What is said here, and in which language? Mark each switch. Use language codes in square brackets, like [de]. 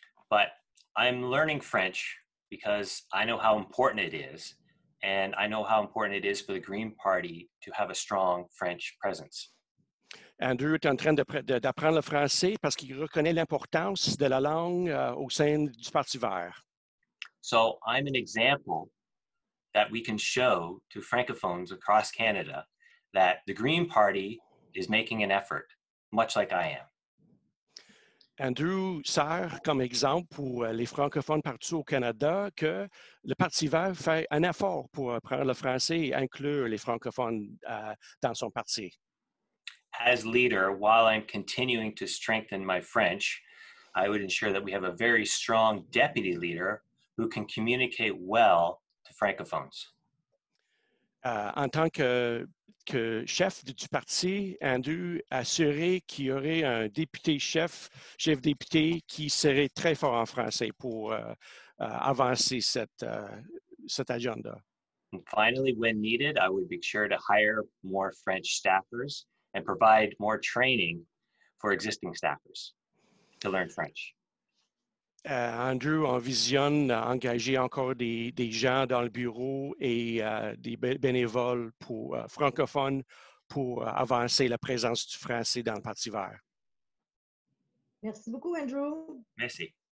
[en] But I'm learning French because I know how important it is, and I know how important it is for the Green Party to have a strong French presence. [fr] Andrew est en train d'apprendre le français parce qu'il reconnaît l'importance de la langue au sein du Parti vert. [en] So I'm an example that we can show to francophones across Canada that the Green Party is making an effort, much like I am. [fr] Andrew sert comme exemple pour les francophones partout au Canada que le Parti vert fait un effort pour apprendre le français et inclure les francophones dans son parti. [en] As leader, while I'm continuing to strengthen my French, I would ensure that we have a very strong deputy leader who can communicate well to francophones. [fr] En tant que chef du parti, Andrew a assuré qu'il y aurait un chef député qui serait très fort en français pour avancer cet agenda. [en] And finally, when needed, I would be sure to hire more French staffers and provide more training for existing staffers to learn French. [fr] Andrew envisionne engager encore des gens dans le bureau et des bénévoles francophones pour avancer la présence du français dans le Parti vert. Merci beaucoup, Andrew. Merci.